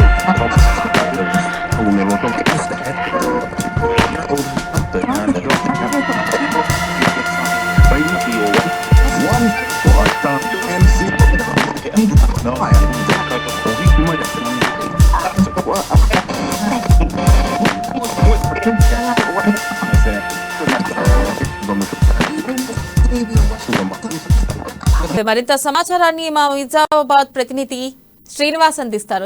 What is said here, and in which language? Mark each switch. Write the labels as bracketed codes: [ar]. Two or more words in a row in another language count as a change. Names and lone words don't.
[en] Unelo toma. One for a start. [te] మరింత సమాచారాన్ని మా నిజామాబాద్ ప్రతినిధి శ్రీనివాస్ అందిస్తారు.